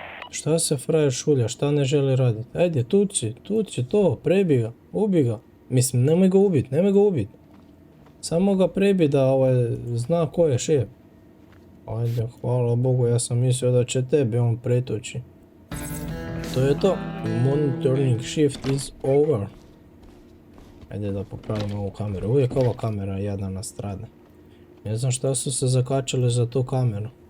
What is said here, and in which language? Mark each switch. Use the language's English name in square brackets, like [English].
[Bosnian] Šta se frajer šulja, šta ne želi raditi? Ajde, tuci to, prebi ga, ubi ga. Mislim, nemoj ga ubit. Samo ga prebi da zna ko je šef. Ajde, hvala Bogu, ja sam mislio da će tebe on pretoči. To je to. [English] Monitoring shift is over. [Bosnian] Ajde da popravimo ovu kameru. Uvijek ova kamera jadna strada. Ne znam šta su se zakačali za tu kameru.